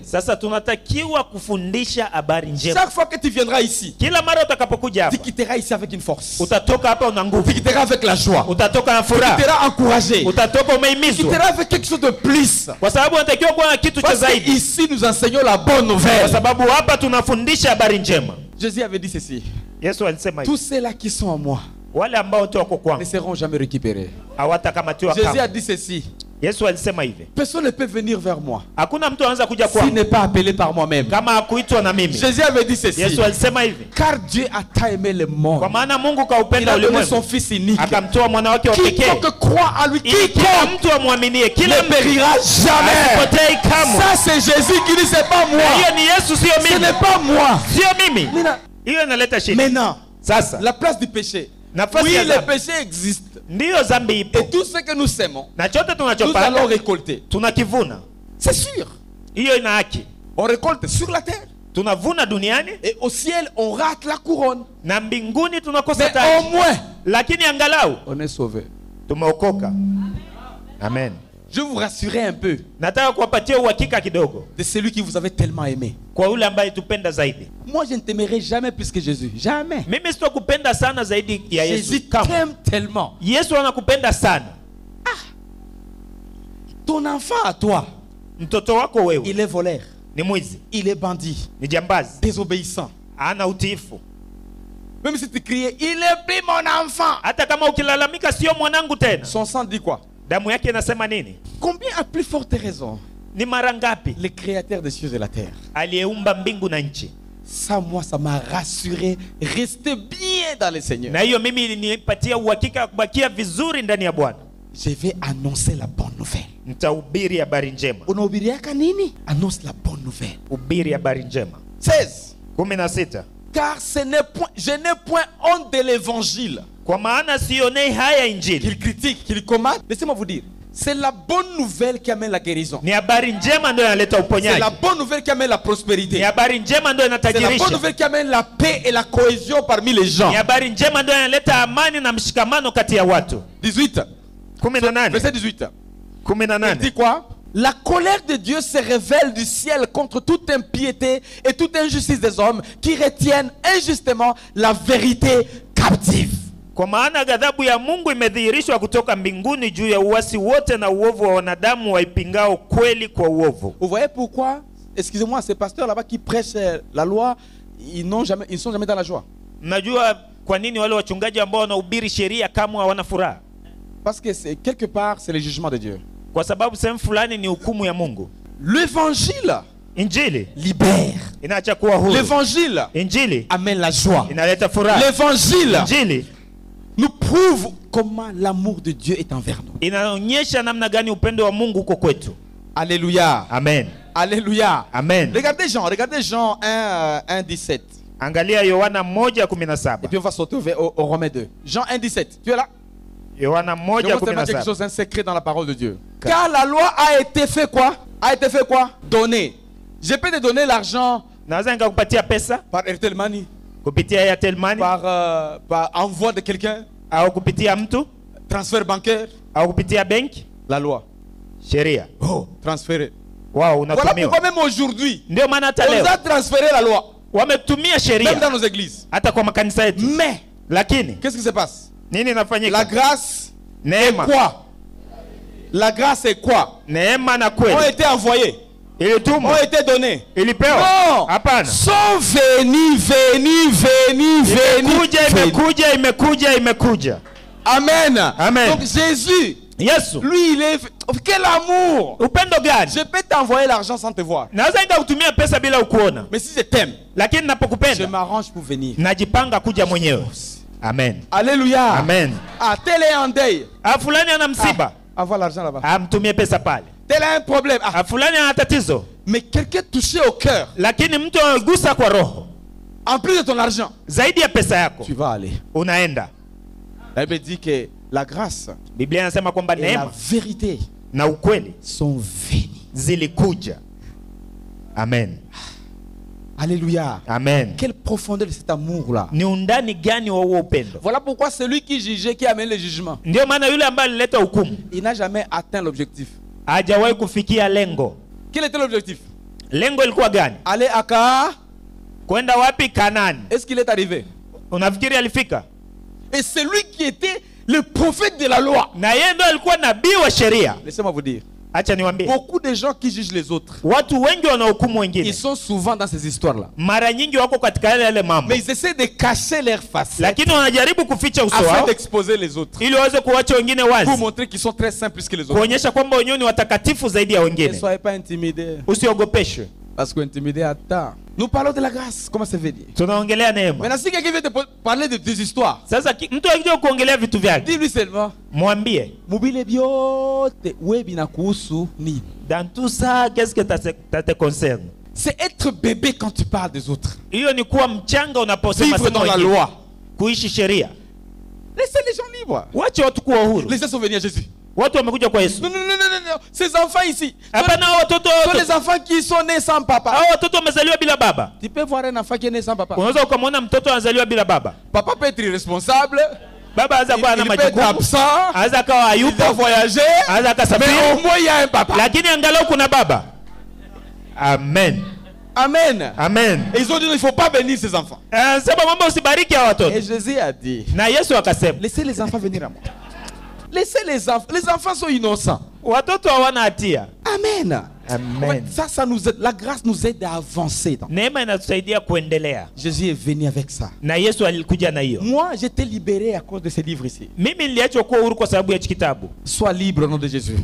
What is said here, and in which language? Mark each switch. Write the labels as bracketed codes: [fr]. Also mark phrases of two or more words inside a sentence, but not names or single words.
[fr] Chaque fois que tu viendras ici, tu quitteras ici avec une force. Tu quitteras avec la joie. Tu quitteras encouragé. Tu quitteras avec quelque chose de plus. Parce que ici nous enseignons la bonne nouvelle. Jésus avait dit ceci. [sw] Yesu alisema [fr] tous ceux-là qui sont en moi [sw] wale ambao tu wako kwangu [fr] ne seront jamais récupérés. [sw] hawatakamatiwa [fr] Jésus [sw] kama. [fr] a dit ceci. [sw] Yesu alisema hivi. [fr] Personne ne peut venir vers moi [sw] Hakuna mtu anaweza kuja [fr] s'il [sw] kwangu [fr] n'est pas appelé par moi-même. [sw] kama hakuitwa na mimi. [fr] Jésus avait dit ceci. [sw] Yesu alisema hivi. [fr] Car Dieu a tant aimé le monde. [sw] Kwa maana Mungu [fr] Il [sw] kaupenda [fr] a donné [sw] ulimwengu [fr] son fils unique. [sw] akamtoa mwana wake wa pekee [fr] Quiconque croit en lui, [sw] ili kila [fr] quiconque [sw] mtu amwaminie, kila [fr] ne [sw] mtu [fr] périra jamais. [sw] asipotei kamwe. [fr] Ça c'est Jésus qui dit c'est pas [sw] Na [fr] moi. [sw] hiyo ni Yesu, sio [fr] Ce [sw] mimi, [fr] n'est pas moi. [sw] sio mimi. [fr] Maintenant, [sw] Hiyo inaleta shida. [fr] maintenant, [sw] Sasa [fr] la place du péché. [sw] nafasi [fr] Oui, [sw] ya [fr] le [sw] dhambi, [fr] péché existe. [sw] ndiyo dhambi ipo, [fr] Et tout ce que nous semons, [sw] na chote [fr] nous allons [sw] tunachopanda [fr] récolter. [sw] tunakivuna. [fr] C'est sûr. [sw] Hiyo ina haki. [fr] On récolte sur la terre. [sw] Tunavuna duniani [fr] Et au ciel, on rate la couronne. [sw] na mbinguni tunakosa [fr] Mais [sw] taji, [fr] au moins, [sw] lakini angalau [fr] on est sauvé. [sw] tumeokoka. Amen. [fr] Je vais vous rassurer un peu [sw] Nataka kuwapatia uhakika kidogo [fr] de celui qui vous avait tellement aimé. [sw] kwa yule ambaye tupenda zaidi. [fr] Moi, je ne t'aimerai jamais plus que Jésus. Jamais. [sw] Mimi sitakupenda sana zaidi ya [fr] Jésus [sw] Yesu. Kama [fr] t'aime tellement. [sw] Yesu anakupenda sana. [fr] Ton enfant à toi, [sw] Mtoto wako wewe [fr] il est voleur. [sw] ni mwizi, [fr] Il est bandit. [sw] ni jambazi, [fr] Désobéissant. [sw] hana utiifu. [fr] Même si tu criais, il est plus mon enfant. [sw] Hata kama ukilalamika sio mwanangu tena, [fr] Son sang dit quoi? [sw] damu yake inasema nini? [fr] Combien à plus forte raison [sw] Ni mara ngapi [fr] le créateur des cieux et la terre? [sw] aliyeumba mbingu na nchi. [fr] Ça, moi, ça m'a rassuré. Restez bien dans le Seigneur. [sw] Na hiyo mimi ilinipatia uhakika wa kubakia vizuri ndani ya Bwana. [fr] Je vais annoncer la bonne nouvelle. [sw] Nitahubiri habari njema. Unahubiriaka nini? [fr] Annonce la bonne nouvelle. [sw] Hubiri habari njema. 16. 16. [fr] Car je n'ai point honte de l'évangile. [sw] Kwa maana sionei haya injili. [fr] Qu'il critique, qu'il commande. Laissez-moi vous dire. C'est la bonne nouvelle qui amène la guérison. [sw] Ni habari njema ndio inaleta [fr] C'est [sw] uponyaji. [fr] la bonne nouvelle qui amène la [sw] Ni [fr] prospérité. [sw] habari njema ndio [fr] C'est la bonne [sw] inatajirisha. [fr] nouvelle qui amène la paix et la cohésion parmi les gens. [sw] Ni habari njema ndio inaleta amani na mshikamano kati ya watu. 18. 18. [fr] Verset 18. Il 18. dit quoi? La colère de Dieu se révèle du ciel contre toute impiété et toute injustice des hommes qui retiennent injustement la vérité captive. [sw] Kwa maana ghadhabu ya Mungu imedhihirishwa kutoka mbinguni juu ya uasi wote na uovu wa wanadamu waipingao kweli kwa uovu. [fr] Vous voyez pourquoi, excusez-moi, ces pasteurs là-bas qui prêchent la loi, ils sont jamais dans la joie. [sw] Mnajua kwa nini wale wachungaji ambao wanahubiri sheria kama hawana furaha? [fr] Parce que quelque part, c'est le jugement de Dieu. [sw] Kwa sababu sehemu fulani ni hukumu ya Mungu. [fr] L'évangile [sw] Injili [fr] libère. [sw] inaacha kuwa huru. [fr] L'évangile [sw] Injili [fr] amène la joie. [sw] inaleta furaha. [fr] L'évangile [sw] Injili [fr] nous prouve comment l'amour de Dieu est envers nous. [sw] inaonyesha namna gani upendo wa Mungu uko kwetu. [fr] Alléluia. Amen. Alléluia. Amen. Regardez Jean 1, 17. [sw] Angalia Yohana 1:17. [fr] Et puis on va sauter au Romains 2. Jean 1, 17. Tu es là? [sw] Yohana [fr] Je vois tellement quelque 1:17. chose, un secret dans la parole de Dieu. Car la loi a été fait quoi? A été fait quoi? Donner. Je peux te donner l'argent [sw] Naweza nikakupatia pesa [fr] par Airtel Money, [sw] kupitia Airtel Money [fr] par envoi de quelqu'un, [sw] au kupitia mtu [fr] transfert bancaire. [sw] au kupitia benki. [fr] La loi. [sw] Sheria. [fr] Oh, transféré. [sw] Wao [fr] Voilà pourquoi [sw] unatumiwa. [fr] même aujourd'hui, [sw] Ndio maana hata [fr] on [sw] leo [fr] a transféré la loi. [sw] wametumia [fr] Même [sw] sheria [fr] dans nos églises. [sw] hata kwa makanisa yetu. [fr] Mais, [sw] Lakini [fr] qu'est-ce qui se passe? [sw] nini [fr] La [sw] inafanyika? [fr] grâce, [sw] Neema. [fr] quoi? La grâce est quoi? [sw] Neema na [fr] Ont [sw] kweli [fr] été envoyés, ont [sw] ilitumwa, [fr] été donnés. [sw] ilipewa. [fr] Non, [sw] Hapana. [fr] sont venus. [sw] Imekuja. Amen. Amen. [fr] Donc Jésus, [sw] Yesu. [fr] lui, il est... Quel amour! [sw] Upendo gani? [fr] Je peux t'envoyer l'argent sans te voir. [sw] Naweza nikakutumia pesa bila ukuona. [fr] Mais si je t'aime, [sw] Lakini [fr] je [sw] napokupenda [fr] m'arrange pour venir. [sw] najipanga kuja mwenyewe. Amen. [fr] Alléluia. Amen. Ah, tel est en deuil. [sw] Fulani ana msiba. [fr] Avoir l'argent là-bas. [sw] Amtumie pesa pale. [fr] Tel a un problème. Ah, [sw] Fulani ana tatizo. [fr] mais quelqu'un touché au cœur, [sw] Lakini mtu anagusa kwa roho. [fr] en plus de ton argent, [sw] Zaidi ya pesa yako. [fr] tu vas aller. [sw] Unaenda. [fr] La Bible dit que la grâce [sw] Biblia inasema kwamba [fr] et la [sw] neema [fr] vérité [sw] na ukweli [fr] sont venus. [sw] zilikuja. Amen. [fr] Alléluia. Amen. Quelle profondeur de cet amour-là. [sw] Ni undani gani wa huo upendo? [fr] Voilà pourquoi celui qui jugeait, qui amène le jugement, [sw] Ndio maana yule ambaye alileta hukumu [fr] il n'a jamais atteint l'objectif. [sw] hajawahi kufikia lengo. [fr] Quel était l'objectif? [sw] Lengo ilikuwa gani? [fr] Aller à Ka. [sw] Kwenda wapi? Kanaani. [fr] Est-ce qu'il est arrivé? [sw] Unafikiri alifika? [fr] Et celui qui était le prophète de la loi. [sw] Na yeye ndo alikuwa nabii wa sheria. [fr] Laissez-moi vous dire. [sw] Acha niwaambie. [fr] Beaucoup de gens qui jugent les autres, [sw] watu wengi wanahukumu wengine, [fr] ils sont souvent dans ces histoires-là. [sw] Mara nyingi wako katika yale mambo. [fr] Mais ils essaient de cacher leur face. [sw] Lakini wanajaribu kuficha uso wao, [fr] afin d'exposer les autres. [sw] Ili waweze kuacha wengine wazi. [fr] Pour montrer qu'ils sont très saints plus que les autres. [sw] Kuonyesha kwamba wenyewe ni watakatifu zaidi ya wengine. [fr] Ne soyez pas intimidés. [sw] Usiogopeshwe. [fr] Parce que intimider attend. Nous parlons de la grâce, comment ça veut dire? [sw] Tunaongelea neema. [fr] Maintenant si quelqu'un vient te parler de des histoires, [sw] sasa mtu akija kuongelea vitu vyake, [fr] dis-lui seulement, [sw] mwambie, [ln] mubile biote [sw] wewe na kuhusu nini? [fr] Dans tout ça, qu'est-ce que ça te concerne? C'est être bébé quand tu parles des autres. [sw] Hiyo ni kuwa mchanga unaposema [fr] vivre dans la loi. [sw] Kuishi sheria. [fr] Laissez les gens libres. [sw] Wache watu kuwa huru. [fr] Les gens sont venus à Jésus. [sw] Watu wamekuja kwa Yesu. [fr] Non. Ces enfants ici. Sont les enfants qui sont nés sans papa. [sw] Watoto wamezaliwa bila baba. [fr] Tu peux voir un enfant qui est né sans papa. [sw] Unaweza ukamwona mtoto anazaliwa bila baba. [fr] Papa peut être irresponsable. [sw] Baba anaweza kuwa ana majukumu. [fr] Il peut être absent. [sw] Anaweza kawa hayupo. [fr] Il doit voyager. [sw] Anaweza kasafiri. [fr] Mais au moins il y a un papa. [sw] Lakini angalau kuna baba. Amen. Amen. Amen. [fr] Et ils ont dit il ne faut pas bénir ces enfants. [sw] Sema mambo usibariki hao watoto. [fr] Et Jésus a dit, [sw] na Yesu akasema, [fr] laissez les enfants venir à moi. Laissez les enfants. Les enfants sont innocents. [sw] Watoto hawana hatia. Amen. Amen. [fr] Ça nous aide. La grâce nous aide à avancer. [sw] Neema inatusaidia kuendelea. [fr] Jésus est venu avec ça. [sw] Na Yesu alikuja na hiyo. [fr] Moi, j'étais libéré à cause de ce livre ici. [sw] Mimi niliachwa kuwa huru kwa sababu ya kitabu. [fr] Sois libre au nom de Jésus.